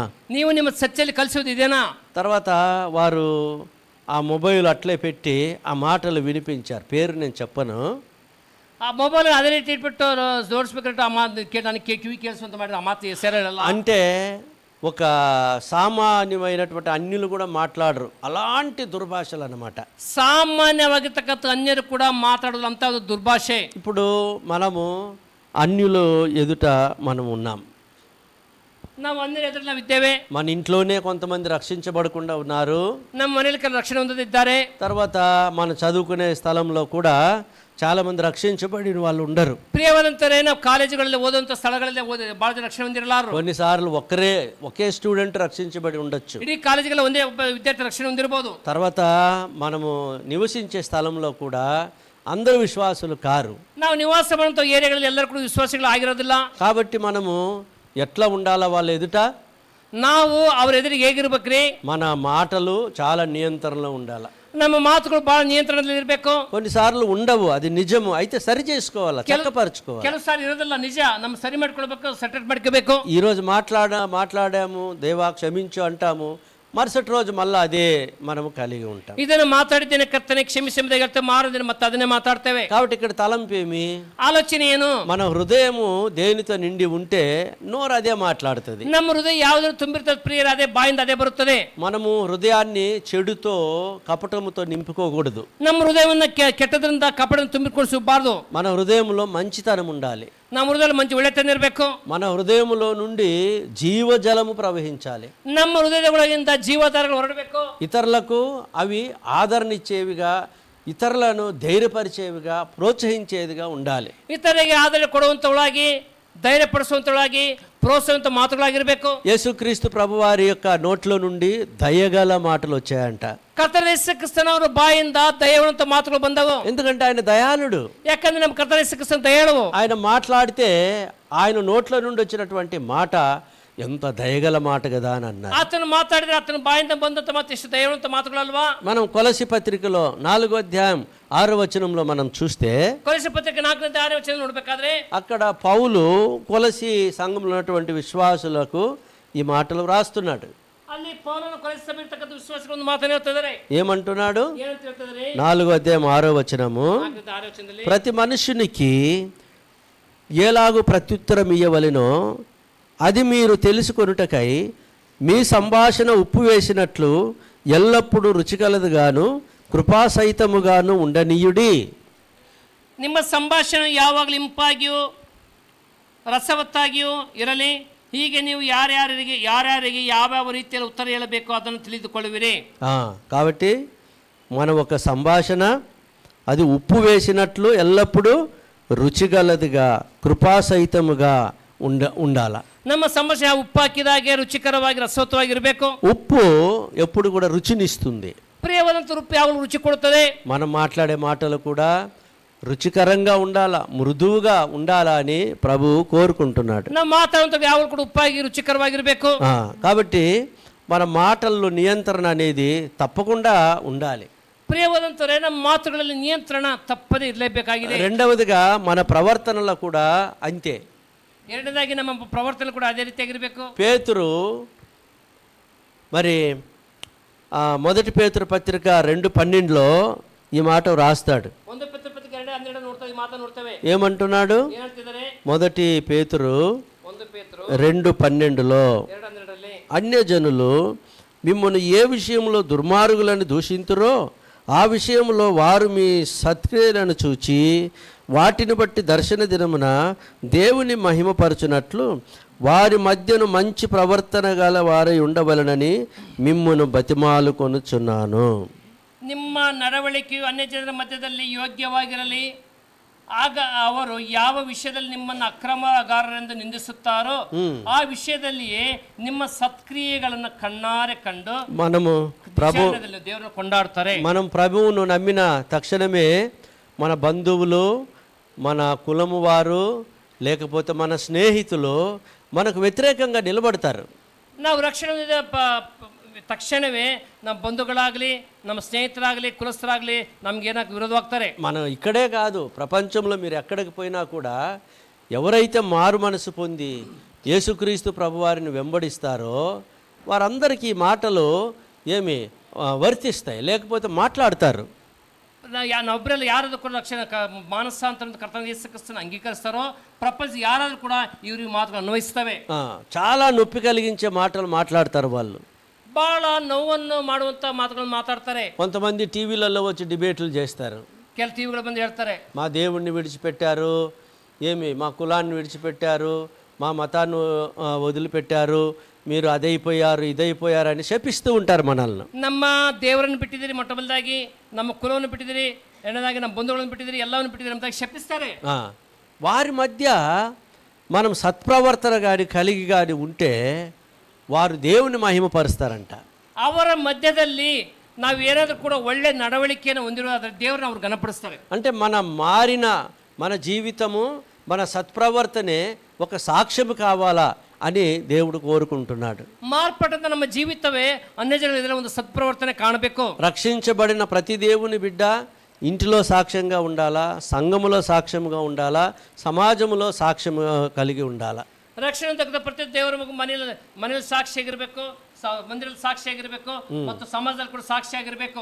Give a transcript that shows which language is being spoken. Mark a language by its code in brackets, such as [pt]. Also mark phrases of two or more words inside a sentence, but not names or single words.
[kn] ನೀವು ನಿಮ್ಮ ಚರ್ಚೆಯಲ್ಲಿ ಕಲಿಸೋದು ಇದೇನಾ? [te] తర్వాత వారు ఆ మొబైల్ అట్లే పెట్టి ఆ మాటలు వినిపించారు. పేరు నేను చెప్పను. [kn] ಆ ಮೊಬೈಲ್ ಅದೇ ರೀತಿ ಇಟ್ಬಿಟ್ಟು ಜೋಡಿಸ್ಬೇಕಂటే ಆ ಮಾತು ನನಗೆ ಕಿವಿ ಕೇಳಿಸುವಂತ ಮಾಡಿದ್ರೆ ಆ ಮಾತು ಸೇರಲ್ಲ. [te] అంటే ఒక సామాన్యమైనటువంటి అన్యులు కూడా మాట్లాడరు, అలాంటి దుర్భాషలు అన్నమాట. [kn] సామాన్యವಾಗಿರ್ತಕ್ಕಂಥ అన్యులు కూడా మాట్లాడదు అంత దుర్భాషೆ. [te] ఇప్పుడు మనము అన్యులు ఎదుట మనం ఉన్నాం. [kn] ನಾವು ಅನ್ಯರ ಎದುರು ನಾವು ಇದ್ದೇವೆ. [te] మన ఇంట్లోనే కొంతమంది రక్షించబడకుండా ఉన్నారు. [kn] ನಮ್ಮ ಮನೆಯಲ್ಲಿ ಕೆಲವು ರಕ್ಷಣೆ ಹೊಂದಿದ್ದಾರೆ. [te] తర్వాత మన చదువుకునే స్థలంలో కూడా చాలా మంది రక్షించబడిన వాళ్ళు ఉండరు. [kn] ಪ್ರಿಯವಾದಂತರೇ ನಾವು ಕಾಲೇಜುಗಳಲ್ಲಿ ಓದುವಂತ ಸ್ಥಳಗಳಲ್ಲಿ ಬಹಳ ಜನ ರಕ್ಷಣೆ ಹೊಂದಿರಲಾರರು. [te] కొన్నిసార్లు ఒకే స్టూడెంట్ రక్షించబడి ఉండొచ్చు. [kn] ఇడీ కాలేజీలో ಒಂದೇ ಒಬ್ಬ విద్యార్థి రక్షణ ಹೊಂದಿರಬಹುದು. [te] తర్వాత మనము నివసించే స్థలంలో కూడా అందరూ విశ్వాసులు కారు. [kn] ನಾವು ನಿವಾಸ ಮಾಡುವಂತ ಏರಿಯಾಗಳಲ್ಲಿ ಎಲ್ಲರೂ ಕೂಡ ವಿಶ್ವಾಸಿಗಳು ಆಗಿರೋದಿಲ್ಲ. [te] కాబట్టి మనము ఎట్లా ఉండాలా వాళ్ళ ఎదుట? [kn] ನಾವು ಅವ್ರ ಎದುರಿಗೆ ಹೇಗಿರ್ಬೇಕ್ರಿ? [te] మన మాటలు చాలా నియంత్రణలో ఉండాలి. [kn] ನಮ್ಮ ಮಾತುಗಳು ಬಹಳ ನಿಯಂತ್ರಣದಲ್ಲಿ ಇರಬೇಕು. [te] కొన్నిసార్లు ఉండవు, అది నిజము. అయితే సరి చేసుకోవాలి, చక్కపరచుకోవాలి. [kn] ಕೆಲವು ಸಾರಿ ಇರೋದಿಲ್ಲ, ನಿಜ. ನಮ್ಮ ಸರಿ ಮಾಡ್ಕೊಳ್ಬೇಕು, ಸೆಟಲ್ ಮಾಡ್ಕೋಬೇಕು. [te] ఈరోజు మాట్లాడాము, దేవా క్షమించు అంటాము, మరుసటి రోజు మళ్ళీ అదే మనము కలిగి ఉంటాం. [kn] ಇದನ್ನು ಮಾತಾಡಿದ್ದೇನೆ ಕರ್ತನೆ ಕ್ಷಮಿಸಿ ಎಂಬುದಾಗಿ ಹೇಳ್ತೇವೆ, ಮಾರದಿನ ಮತ್ತೆ ಅದನ್ನೇ ಮಾತಾಡ್ತೇವೆ. [te] కాబట్టి ఇక్కడ తలంపేమి, [kn] ఆలోచನೆ ಏನು? [te] మన హృదయము దేనితో నిండి ఉంటే నోరు అదే మాట్లాడుతుంది. [kn] ನಮ್ಮ ಹೃದಯ ಯಾವುದನ್ನು ತುಂಬಿರ್ತದೆ ಪ್ರಿಯರ, ಅದೇ ಬಾಯಿಂದ ಅದೇ ಬರುತ್ತದೆ. [te] మనము హృదయాన్ని చెడుతో కపటముతో నింపుకోకూడదు. [kn] ನಮ್ಮ ಹೃದಯವನ್ನು ಕೆಟ್ಟದ್ರಿಂದ ಕಪಟದಿಂದ ತುಂಬಿಕೊಳ್ಳಬಾರದು. [te] మన హృదయంలో మంచితనం ఉండాలి. [kn] ನಮ್ಮ ಹೃದಯದಲ್ಲಿ ಮಂచి ಒಳ್ಳೆತನ ಇರಬೇಕು. [te] మన హృదయములో నుండి జీవజలము ప్రవహించాలి. [kn] ನಮ್ಮ ಹೃದಯದೊಳಗಿಂದ ಜೀವಧಾರಗಳು ಹೊರಡಬೇಕು. [te] ఇతరులకు అవి ఆదరణిచ్చేవిగా, ఇతరులను ధైర్యపరిచేవిగా, ప్రోత్సహించేదిగా ఉండాలి. [kn] ಇತರರಿಗೆ ಆದರಣೆ ಕೊಡುವಂತವಳಾಗಿ, ಧೈರ್ಯಪಡಿಸುವಂತವಳಾಗಿ, ಪ್ರೋತ್ಸಾಹಿಸುವಂತ ಮಾತುಗಳಾಗಿರಬೇಕು. [te] యేసుక్రీస్తు ప్రభువారి యొక్క నోట్లో నుండి దయగల మాటలు వచ్చాయంట. [kn] ಕರ್ತನ ಯೇಸು ಕ್ರಿಸ್ತನವರ ಬಾಯಿಂದ ದಯೆಯುವಂತ ಮಾತುಗಳು ಬಂದವು. [te] ఎందుకంటే ఆయన దయాళుడు. [kn] ಯಾಕಂದ್ರೆ ನಮ್ಮ ಕರ್ತನ ಯೇಸು ಕ್ರಿಸ್ತನ ದಯಾಳುವು. [te] ఆయన మాట్లాడితే ఆయన నోట్లో నుండి వచ్చినటువంటి మాట ఎంత దయగల మాట కదా అని అన్నారు. [kn] ಆತನು ಮಾತಾಡಿದ್ರೆ ಆತನ ಬಾಯಿಂದ ಬಂದಂತ ಮಾತು ಎಷ್ಟು ದಯೆಯುವಂತ ಮಾತುಗಳಲ್ವಾ? [te] మనం కొలసి పత్రికలో 4వ అధ్యాయం 6వ వచనంలో మనం చూస్తే, [kn] ಕೊಲೊಸ್ಸೆ ಪತ್ರಿಕೆ 4ನೇ ವಚನ ನೋಡ್ಬೇಕಾದ್ರೆ [te] అక్కడ పౌలు కొలసి సంఘంలో ఉన్నటువంటి విశ్వాసులకు ఈ మాటలు రాస్తున్నాడు. [kn] ಅಲ್ಲಿ ಪೌಲನು ಕೊಲೊಸ್ಸೆ ಸಭೆಯಲ್ಲಿ ಇರ್ತಕ್ಕಂಥ ವಿಶ್ವಾಸಿಗಳು ಒಂದು ಮಾತನ್ನು ಹೇಳ್ತಿದ್ದಾರೆ. [te] ఏమంటున్నాడు? [kn] ಏನಂತ ಹೇಳ್ತಿದ್ದಾರೆ? [te] 4వ అధ్యాయం 6వ వచనము, [kn] 4ನೇ ವಚನದಲ್ಲಿ [te] ప్రతి మనుష్యునికి ఎలాగూ ప్రత్యుత్తరం ఇయ్యవలెనో అది మీరు తెలుసుకొనుటకై మీ సంభాషణ ఉప్పు వేసినట్లు ఎల్లప్పుడూ రుచికలదుగాను కృపాసహితముగాను ఉండనీయుడి. [kn] ನಿಮ್ಮ ಸಂಭಾಷಣೆ ಯಾವಾಗಲೂ ಇಂಪಾಗಿಯೂ ರಸವತ್ತಾಗಿಯೂ ಇರಲಿ. ಹೀಗೆ ನೀವು ಯಾರ್ಯಾರಿಗೆ ಯಾವ್ಯಾವ ರೀತಿಯಲ್ಲಿ ಉತ್ತರ ಹೇಳಬೇಕು ಅದನ್ನು ತಿಳಿದುಕೊಳ್ಳುವಿರಿ. [te] కాబట్టి మన ఒక సంభాషణ అది ఉప్పు వేసినట్లు ఎల్లప్పుడూ రుచిగలదిగా కృపాసహితముగా ఉండాల. [kn] ನಮ್ಮ ಸಂಭಾಷಣೆ ಉಪ್ಪು ಹಾಕಿದಾಗೆ ರುಚಿಕರವಾಗಿ ರಸವತ್ತವಾಗಿರಬೇಕು. [te] ఉప్పు ఎప్పుడు కూడా రుచినిస్తుంది. [kn] ಪ್ರಿಯವಾದಂಥ ಉಪ್ಪು ಯಾವಾಗಲೂ ರುಚಿ ಕೊಡುತ್ತದೆ. [te] మనం మాట్లాడే మాటలు కూడా రుచికరంగా ఉండాలా, మృదువుగా ఉండాలా అని ప్రభువు కోరుకుంటున్నాడు. [kn] ನಾವು ಮಾತಾಡುವಂಥ ಯಾವಾಗಲೂ ಕೂಡ ಉಪ್ಪಾಗಿ ರುಚಿಕರವಾಗಿರಬೇಕು. [te] కాబట్టి మన మాటల్లో నియంత్రణ అనేది తప్పకుండా ఉండాలి. [kn] ಪ್ರಿಯವಾದಂಥವರೇ, ನಮ್ಮ ಮಾತುಗಳಲ್ಲಿ ನಿಯಂತ್ರಣ ತಪ್ಪದೇ ಇರಲೇಬೇಕಾಗಿದೆ. [te] రెండవదిగా మన ప్రవర్తనలో కూడా అంతే. [kn] ಎರಡನೇದಾಗಿ ನಮ್ಮ ಪ್ರವರ್ತನೆ ಕೂಡ ಅದೇ ರೀತಿಯಾಗಿರಬೇಕು. [te] పేతురు మరి మొదటి పేతురు పత్రిక 2:12లో ఈ మాట రాస్తాడు. ఏమంటున్నాడు? మొదటి పేతురు 2:12లో, అన్యజనులు మిమ్మల్ని ఏ విషయంలో దుర్మార్గులను దూషింతురో ఆ విషయంలో వారు మీ సత్క్రియలను చూచి వాటిని బట్టి దర్శన దినమున దేవుని మహిమపరచునట్లు వారి మధ్యను మంచి ప్రవర్తన గల వారై ఉండవలనని మిమ్మును బతిమాలుకొనుచున్నాను. [kn] ನಿಮ್ಮ ನಡವಳಿಕೆಯು ಅನ್ಯಜನರ ಮಧ್ಯದಲ್ಲಿ ಯೋಗ್ಯವಾಗಿರಲಿ. ಆಗ ಅವರು ಯಾವ ವಿಷಯದಲ್ಲಿ ನಿಮ್ಮನ್ನು ಅಕ್ರಮಗಾರರೆಂದು ನಿಂದಿಸುತ್ತಾರೋ ಆ ವಿಷಯದಲ್ಲಿಯೇ ನಿಮ್ಮ ಸತ್ಕ್ರಿಯೆಗಳನ್ನು ಕಣ್ಣಾರೆ ಕಂಡು [te] మనము [kn] ದೇವರನ್ನು ಕೊಂಡಾಡ್ತಾರೆ. [te] మనం ప్రభువును నమ్మిన తక్షణమే మన బంధువులు, మన కులము వారు, లేకపోతే మన స్నేహితులు మనకు వ్యతిరేకంగా నిలబడతారు. [kn] ನಾವು ರಕ್ಷಣೆ ಹೊಂದಿದ ತಕ್ಷಣವೇ ನಮ್ಮ ಬಂಧುಗಳಾಗಲಿ, ನಮ್ಮ ಸ್ನೇಹಿತರಾಗಲಿ, ಕುಲಸ್ಥರಾಗಲಿ ನಮ್ಗೇನಾಗ ವಿರೋಧವಾಗ್ತಾರೆ. [te] మనం ఇక్కడే కాదు, ప్రపంచంలో మీరు ఎక్కడికి పోయినా కూడా ఎవరైతే మారు మనసు పొంది యేసుక్రీస్తు ప్రభువారిని వెంబడిస్తారో వారందరికీ ఈ మాటలు ఏమి వర్తిస్తాయి, లేకపోతే మాట్లాడతారు. [kn] ನಾವೊಬ್ಬರೆಲ್ಲ ಯಾರಾದ್ರೂ ಕೂಡ ರಕ್ಷಣೆ ಮಾನಸಾಂತರ ಕರ್ತನ ಯೇಸು ಕ್ರಿಸ್ತನ ಅಂಗೀಕರಿಸ್ತಾರೋ ಪ್ರಪಂಚ ಯಾರಾದ್ರೂ ಕೂಡ ಇವ್ರಿಗೆ ಮಾತುಗಳು ಅನ್ವಯಿಸ್ತವೆ. [te] చాలా నొప్పి కలిగించే మాటలు మాట్లాడతారు వాళ్ళు. [kn] ಬಹಳ ನೋವನ್ನು ಮಾಡುವಂತ ಮಾತುಗಳನ್ನು ಮಾತಾಡ್ತಾರೆ. [te] కొంతమంది టీవీలలో వచ్చి డిబేట్లు చేస్తారు. [kn] ಕೆಲ ಟಿವಿಗಳು ಬಂದು ಹೇಳ್ತಾರೆ, [te] మా దేవుణ్ణి విడిచిపెట్టారు, ఏమి మా కులాన్ని విడిచిపెట్టారు, మా మతాన్ని వదిలిపెట్టారు, మీరు అదైపోయారు ఇదైపోయారు అని శపిస్తూ ఉంటారు మనల్ని. [kn] ನಮ್ಮ ದೇವರನ್ನು ಬಿಟ್ಟಿದ್ದೀರಿ, ಮೊಟ್ಟಮೊದಲಾಗಿ ನಮ್ಮ ಕುಲವನ್ನು ಬಿಟ್ಟಿದ್ದೀರಿ, ಎರಡನೇದಾಗಿ ನಮ್ಮ ಬಂಧುಗಳನ್ನು ಬಿಟ್ಟಿದ್ದೀರಿ, ಎಲ್ಲವನ್ನು ಬಿಟ್ಟಿದ್ದೀರಿ ಅಂತ ಶಪಿಸ್ತಾರೆ. [te] వారి మధ్య మనం సత్ప్రవర్తన కానీ కలిగి కానీ ఉంటే వారు దేవుని మహిమపరుస్తారంట. [kn] ಅವರ ಮಧ್ಯದಲ್ಲಿ ನಾವು ಏನಾದರೂ ಕೂಡ ಒಳ್ಳೆ ನಡವಳಿಕೆಯನ್ನು ಹೊಂದಿರೋದಾದ್ರೆ ದೇವರನ್ನ ಅವ್ರು ಘನಪಡಿಸ್ತಾರೆ. [te] అంటే మారిన మన జీవితము, మన సత్ప్రవర్తనే ఒక సాక్ష్యం కావాలా అని దేవుడు కోరుకుంటున్నాడు. [kn] మార్పటంత ನಮ್ಮ ಜೀವಿತವೇ ಅನ್ಯಜನರ ಎದುರು ಒಂದು ಸತ್ಪ್ರವರ್ತನೆ ಕಾಣಬೇಕು. [te] రక్షించబడిన ప్రతి దేవుని బిడ్డ ఇంటిలో సాక్ష్యంగా ఉండాలా, సంఘములో సాక్ష్యంగా ఉండాలా, సమాజంలో సాక్ష్యం కలిగి ఉండాలా. [kn] ರಕ್ಷಣೆ ತೆಗೆದ ಪ್ರತಿ ದೇವರ ಮನೆಯಲ್ಲಿ ಸಾಕ್ಷಿಯಾಗಿರ್ಬೇಕು, ಮಂದಿರಲ್ಲಿ ಸಾಕ್ಷಿಯಾಗಿರ್ಬೇಕು, ಮತ್ತು ಸಮಾಜದಲ್ಲಿ ಕೂಡ ಸಾಕ್ಷಿಯಾಗಿರ್ಬೇಕು.